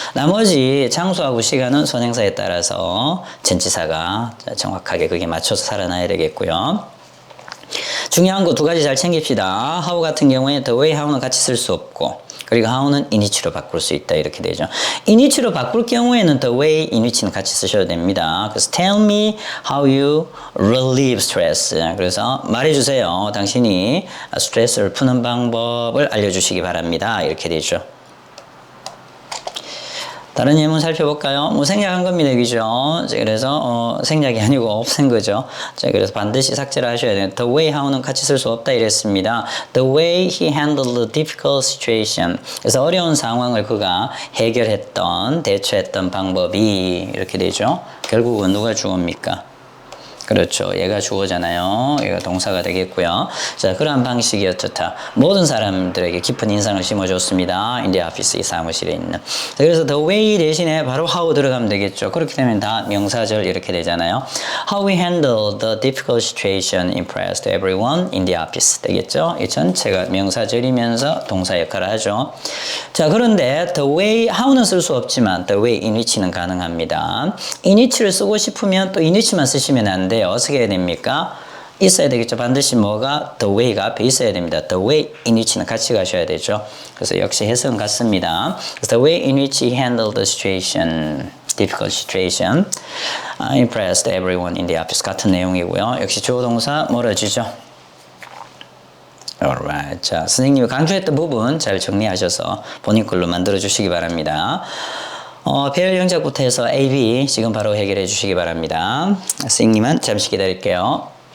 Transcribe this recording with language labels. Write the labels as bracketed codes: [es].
[ko] 나머지 장소하고 시간은 선행사에 따라서 전치사가 정확하게 그게 맞춰서 살아나야 되겠고요. 중요한 거 두 가지 잘 챙깁시다. how 같은 경우에 the way how는 같이 쓸 수 없고 그리고 how는 in which로 바꿀 수 있다 이렇게 되죠. in which로 바꿀 경우에는 the way, in which는 같이 쓰셔도 됩니다. [en] 그래서 tell me how you relieve stress. [ko] 그래서 말해주세요. 당신이 스트레스를 푸는 방법을 알려주시기 바랍니다. 이렇게 되죠. 다른 예문 살펴볼까요? 뭐 생략한 겁니다, 그죠? 그래서 생략이 아니고 없앤 거죠. 자, 그래서 반드시 삭제를 하셔야 돼요. The way how는 같이 쓸 수 없다 이랬습니다. [en] The way he handled the difficult situation. [ko] 그래서 어려운 상황을 그가 해결했던, 대처했던 방법이 이렇게 되죠. 결국은 누가 주어입니까? 그렇죠. 얘가 주어잖아요. 얘가 동사가 되겠고요. 자, 그러한 방식이 어떻다. 모든 사람들에게 깊은 인상을 심어줬습니다. [en] in the office, [ko] 이 사무실에 있는. 자, 그래서 the way 대신에 바로 how 들어가면 되겠죠. 그렇게 되면 다 명사절 이렇게 되잖아요. [en] How we handle the difficult situation impressed everyone in the office [ko] 되겠죠. 이 전체가 명사절이면서 동사 역할을 하죠. 자, 그런데 the way, how는 쓸 수 없지만 the way in which는 가능합니다. in which를 쓰고 싶으면 또 in which만 쓰시면 안 돼요. 어떻게 해야 됩니까? 있어야 되겠죠. 반드시 뭐가 the way가 앞에 있어야 됩니다. The way in which는 같이 가셔야 되죠. 그래서 역시 해석은 같습니다. [en] The way in which he handled the situation, difficult situation, impressed everyone in the office [ko] 같은 내용이고요. 역시 주어 동사 멀어지죠. [en] Alright. [ko] 자, 선생님이 강조했던 부분 잘 정리하셔서 본인 걸로 만들어 주시기 바랍니다. 배열 영작부터 해서 A, B 지금 바로 해결해 주시기 바랍니다. 선생님은 잠시 기다릴게요.